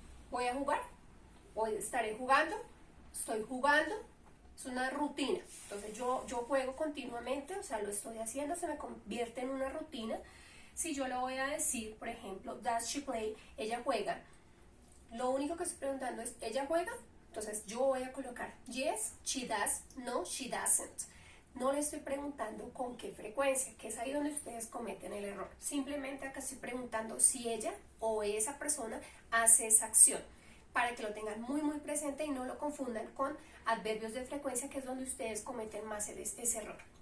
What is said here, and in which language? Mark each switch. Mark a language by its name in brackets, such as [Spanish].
[Spanish] ¿Voy a jugar? ¿Hoy estaré jugando? ¿Estoy jugando? Es una rutina. Entonces yo juego continuamente, o sea, lo estoy haciendo, se me convierte en una rutina. Si yo le voy a decir, por ejemplo, [English] does she play? [Spanish] Ella juega. Lo único que estoy preguntando es, ¿ella juega? Entonces yo voy a colocar [English] yes, she does, no, she doesn't. [Spanish] No le estoy preguntando con qué frecuencia, que es ahí donde ustedes cometen el error. Simplemente acá estoy preguntando si ella o esa persona hace esa acción, para que lo tengan muy presente y no lo confundan con adverbios de frecuencia, que es donde ustedes cometen más ese error.